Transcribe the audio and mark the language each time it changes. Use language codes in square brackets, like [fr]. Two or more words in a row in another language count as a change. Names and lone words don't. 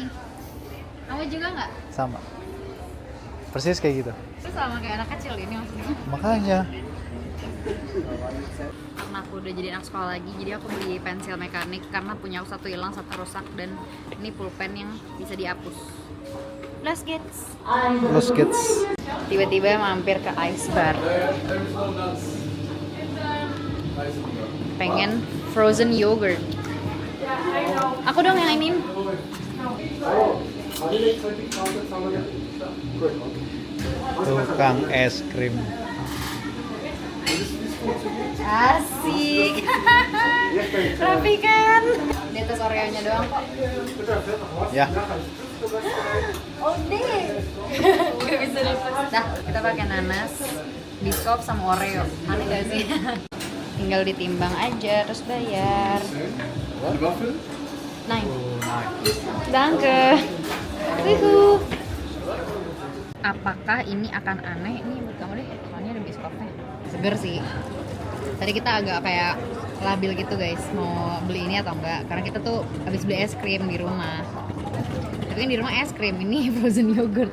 [id] Kamu juga nggak? sama. Persis kayak gitu. Terus sama kayak anak kecil ini maksudnya. Makanya. Karena aku udah jadi anak sekolah lagi, jadi aku beli pensil mekanik karena punya aku satu hilang, satu rusak, dan ini pulpen yang bisa dihapus. Last gets. Los kids. Tiba-tiba mampir ke [en] ice bar. [id] Pengen [en] frozen yogurt. [id] Aku dong yang ini. Tukang es krim. Asik. Rapi kan? Di atas Oreo-nya doang kok. Ya. Oh deh. Gak bisa lepas. Dah, kita pakai nanas, biskuit sama Oreo. Aneh gak sih? Tinggal ditimbang aja terus bayar. Nah, [de] danke. [id] Wuhu. Apakah ini akan aneh? Ini buat kamu deh, soalnya ada biskuitnya. Seger sih. Tadi kita agak kayak labil gitu guys, mau beli ini atau enggak. Karena kita tuh habis beli es krim di rumah. Tapi kan di rumah es krim, ini [en] frozen yogurt.